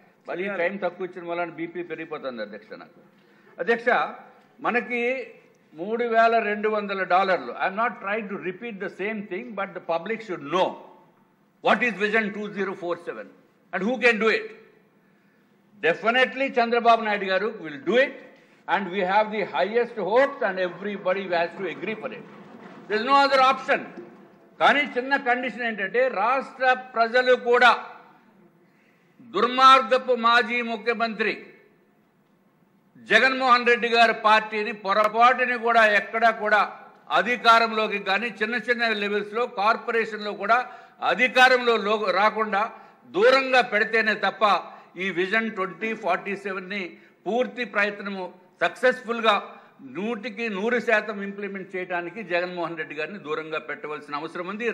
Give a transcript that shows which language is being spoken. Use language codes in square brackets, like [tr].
[te] మళ్ళీ టైం తక్కువ ఇచ్చిన వల్ల బీపీ పెరిగిపోతుంది అధ్యక్ష నాకు. అధ్యక్ష మనకి $3,200. [en] I'm not trying to repeat the same thing, but the public should know what is vision 2047 and who can do it. Definitely Chandrababu Naidu garu will do it, and we have the highest hopes and everybody has to agree for it. There is no other option. [te] కానీ చిన్న condition ఏంటంటే రాష్ట్ర ప్రజలు కూడా దుర్మార్గపు మాజీ ముఖ్యమంత్రి జగన్మోహన్ రెడ్డి గారి పార్టీని పొరపాటుని కూడా ఎక్కడా కూడా అధికారంలోకి కానీ చిన్న లెవెల్స్లో కార్పొరేషన్లో కూడా అధికారంలో రాకుండా దూరంగా పెడితేనే తప్ప ఈ విజన్ 2047ని పూర్తి ప్రయత్నము సక్సెస్ఫుల్గా 100% ఇంప్లిమెంట్ చేయడానికి జగన్మోహన్ రెడ్డి గారిని దూరంగా పెట్టవలసిన అవసరం ఉంది.